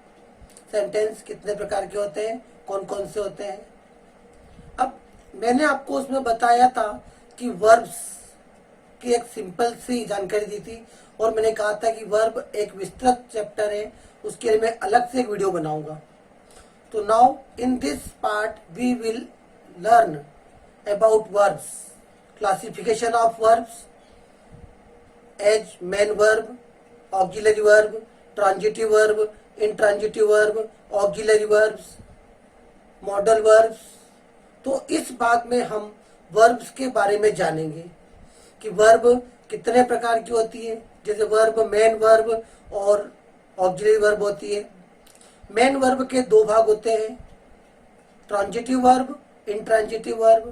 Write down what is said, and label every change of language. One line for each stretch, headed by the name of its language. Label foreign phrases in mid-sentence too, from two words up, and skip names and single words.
Hindi: सेंटेंस कितने प्रकार के होते हैं, कौन कौन से होते हैं। अब मैंने आपको उसमें बताया था कि वर्ब्स की एक सिंपल सी जानकारी दी थी और मैंने कहा था कि वर्ब एक विस्तृत चैप्टर है, उसके लिए मैं अलग से एक वीडियो बनाऊंगा।
English: So now in this part we will learn about verbs, classification of verbs as main verb, auxiliary verb, transitive verb, intransitive verb, auxiliary verbs, modal verbs।
Hindi: तो इस भाग में हम verbs के बारे में जानेंगे कि वर्ब कितने प्रकार की होती है। जैसे वर्ब
English: main verb
Hindi: और
English: auxiliary verb
Hindi: होती है। मेन वर्ब के दो भाग होते हैं,
English: transitive verb, intransitive verb.